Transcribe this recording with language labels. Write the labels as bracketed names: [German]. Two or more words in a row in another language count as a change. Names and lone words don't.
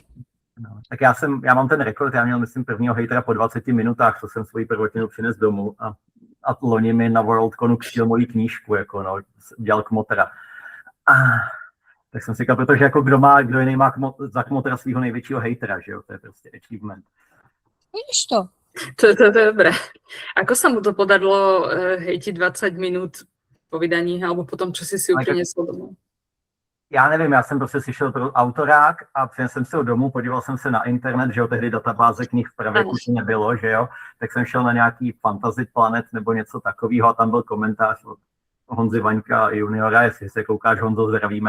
[Czech] Tak já mám ten rekord, já měl, myslím, prvního hejtera po 20 minutách, co jsem svoji prvotinu přines domů a loni mi na Worldconu kštil moji knížku, dělal kmotra. Tak jsem si říkal, protože jako kdo jiný má za kmotra svýho největšího hejtera, že jo, to je prostě achievement. Vidíš to? To je dobré. [Slovak] Ako sa mu to podarilo hejtiť 20 minút po vydaní, alebo potom, čo si priniesol domů? [Czech] Já nevím, já jsem prostě si šel pro autorák a přinesl jsem se ho domů, podíval jsem se na internet, že jo, tehdy databáze knih v pravěku nebylo, že jo, tak jsem šel na nějaký Fantasy Planet nebo něco takového a tam byl komentář od Honzy Vaňka juniora, jestli se koukáš, Honzo, zdravíme.